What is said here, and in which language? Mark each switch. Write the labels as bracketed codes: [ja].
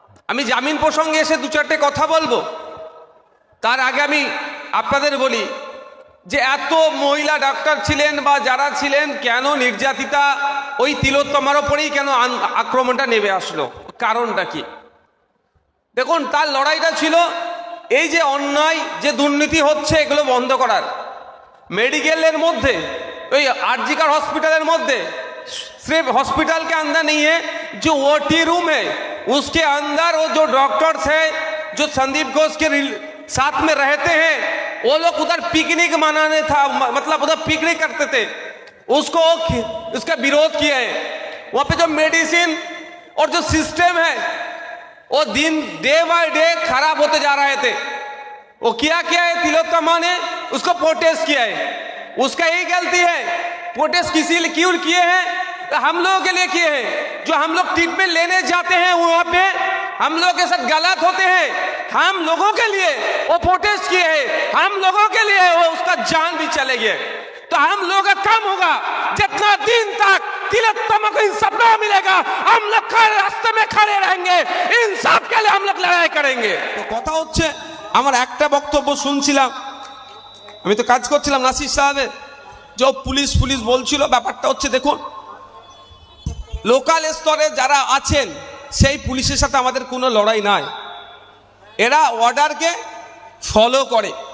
[bn] আমি জামিন প্রসঙ্গে এসে 2-4টে কথা বলবো। তার আগে আমি আপনাদের বলি যে এত মহিলা ডাক্তার ছিলেন বা যারা ছিলেন, কেন নির্যাতিতা ওই তিলোত্তমার ওপরেই কেন আক্রমণটা নেমে আসলো, কারণটা কি? দেখুন তার লড়াইটা ছিল এই যে অন্যায় যে দুর্নীতি হচ্ছে এগুলো বন্ধ করার। [hi] मेडिकल मध्य आरजीकर हॉस्पिटल मध्य सिर्फ हॉस्पिटल के अंदर नहीं है, जो ओटी रूम है उसके अंदर वो जो डॉक्टर्स है जो संदीप घोष के साथ में रहते हैं, वो लोग उधर पिकनिक मनाने था, मतलब उधर पिकनिक करते थे, उसको उसका विरोध किया है। वहाँ पे जो मेडिसिन और जो सिस्टम है वो डे बाय डे खराब होते जा रहे थे। वो किया है तिलोत्तमा ने उसको प्रोटेस्ट किया है, उसका यही गलती है। प्रोटेस्ट किसी लिए क्यों किए हैं? हम लोगों के लिए किए हैं। जो हम लोग ट्रीटमेंट लेने जाते हैं वहाँ पे हम लोग के साथ गलत होते हैं, हम लोगों के लिए वो प्रोटेस्ट किए हैं, हम लोगों के लिए वो उसका जान भी चले गए। तो हम लोग का काम होगा जितना दिन तक तिलोत्तमा को इंसाफ ना मिलेगा हम लोग रास्ते में खड़े रहेंगे, इंसाफ के लिए हम लोग लड़ाई करेंगे। [bn] तो কথা হচ্ছে আমার একটা বক্তব্য শুনছিলাম, আমি তো কাজ করছিলাম নাসির সাহেবের, যে পুলিশ বলছিল ব্যাপারটা হচ্ছে দেখুন লোকাল স্তরে যারা আছেন সেই পুলিশের সাথে আমাদের কোনো লড়াই নাই, এরা অর্ডারকে ফলো করে।